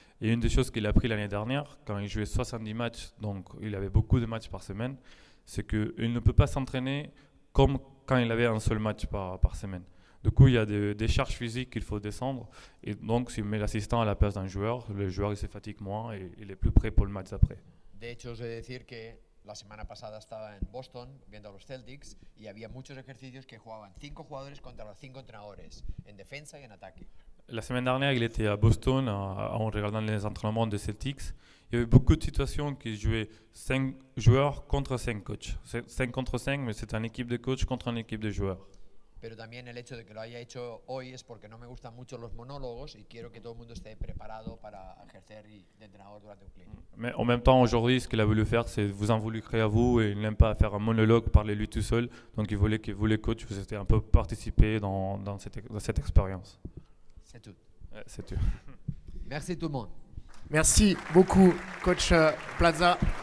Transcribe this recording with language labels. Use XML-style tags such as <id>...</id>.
<fr>Et une des choses qu'il a appris l'année dernière, quand il jouait 70 matchs, donc il avait beaucoup de matchs par semaine, c'est qu'il ne peut pas s'entraîner comme quand il avait un seul match par semaine. Du coup, il y a des charges physiques qu'il faut descendre. Et donc, s'il met l'assistant à la place d'un joueur, le joueur il se fatigue moins et il est plus prêt pour le match d'après.</fr> <es>De hecho, os he de decir que la semana pasada estaba en Boston viendo a los Celtics y había muchos ejercicios que jugaban 5 jugadores contra los 5 entrenadores, en defensa y en ataque.</es> <fr>La semaine dernière, il était à Boston en regardant les entraînements des Celtics. Il y avait beaucoup de situations qui jouaient 5 joueurs contre 5 coachs. 5 contre 5, mais c'est une équipe de coachs contre une équipe de joueurs.</fr> <es>Pero también el hecho de que lo haya hecho hoy es porque no me gustan mucho los monólogos y quiero que todo el mundo esté preparado para ejercer de entrenador durante un clip.</es> <fr>Mais en même temps, aujourd'hui, ce qu'il a voulu faire, c'est vous involucrer à vous et il n'aime pas faire un monologue, parler lui tout seul. Donc il voulait que vous, les coachs, vous ayez un peu participé dans cette expérience. C'est tout. Ouais, c'est tout. Merci tout le monde. Merci beaucoup, coach Plaza.</fr>